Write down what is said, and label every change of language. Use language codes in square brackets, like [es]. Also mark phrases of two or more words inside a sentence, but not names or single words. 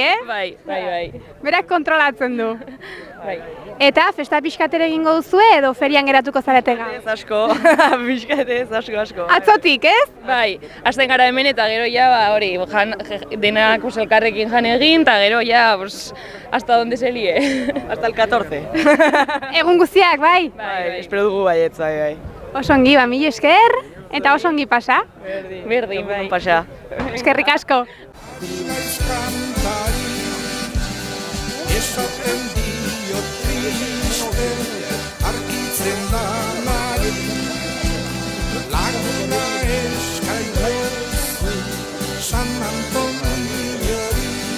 [eu] Bai. Berak kontrolatzen du. Bai. Eta festa pixkatere egingo duzue edo ferian geratuko zarete gaur? Ez asko, pixkatez, asko. Atzotik, ez? Bai, hasten gara hemen eta gero ja, hori, denak elkarrekin jan egin, eta gero ja, [es] hasta donde se lie. Hasta el 14. [eu] Egun guztiak, bai? Bai, espero dugu baietz, bai. Osongi, mil esker, eta osongi pasa. Berdin, bai. Pasa. Eskerrik asko. Arkitzen da nari, laguna eskaio, San Antoniori.